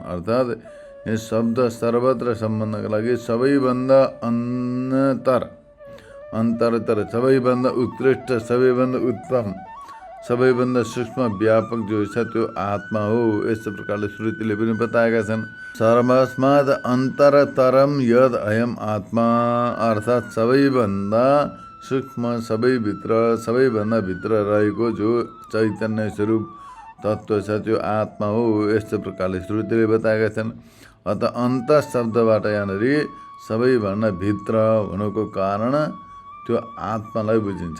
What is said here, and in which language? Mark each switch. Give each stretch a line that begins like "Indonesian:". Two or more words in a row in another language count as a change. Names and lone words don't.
Nepali: अर्थात् यस शब्द सर्वत्र सम्बन्धका लागि सबैभन्दा अन्तर अन्तरतर सबैभन्दा उत्कृष्ट, सबैभन्दा उत्तम, सबैभन्दा सूक्ष्म व्यापक जो छ त्यो आत्मा हो। यस्तो प्रकारले श्रुतिले पनि बताएका छन्।
Sanskrit: सर्वस्मात् अन्तरतरम यद अयम आत्मा,
Nepali: अर्थात् सबैभन्दा सूक्ष्म, सबैभन्दा भित्र रहेको जो चैतन्य स्वरूप तत्त्व छ त्यो आत्मा हो। यस्तो प्रकारले श्रुतिले बताएका छन्। अत अन्त शब्दबाट यहाँनिर सबैभन्दा भित्र हुनुको कारण त्यो आत्मालाई बुझिन्छ।